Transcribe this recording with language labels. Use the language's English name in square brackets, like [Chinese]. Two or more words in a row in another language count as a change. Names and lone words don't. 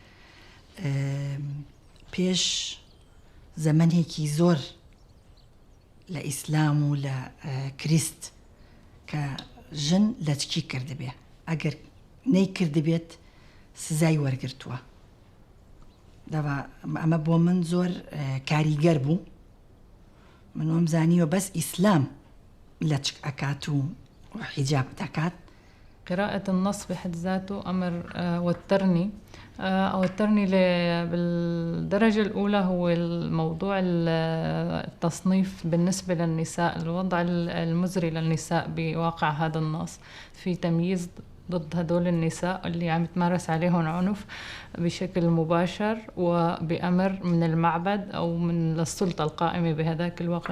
[Central Kurdish] پێش زەمەنێکی زۆر لە ئیسلام و لە کریست کە ژن لە چی کردبێ ئەگەر نەی کردبێت سزای وەرگرتووە دەوا ئەمە بۆ من زۆر کاریگەر بوو من وەم زانیوە بەس ئیسلام لە چ ئەکات و حیجاب دەکات. [Arabic] قراءة النص بحد ذاته أمر وترني بالدرجة الأولى هو الموضوع التصنيف بالنسبة للنساء، الوضع المزري للنساء بواقع هذا النص، في تمييز ضد هدول النساء اللي عم يتمارس عليهم عنف بشكل مباشر وبأمر من المعبد أو من السلطة القائمة بهذاك الوقت.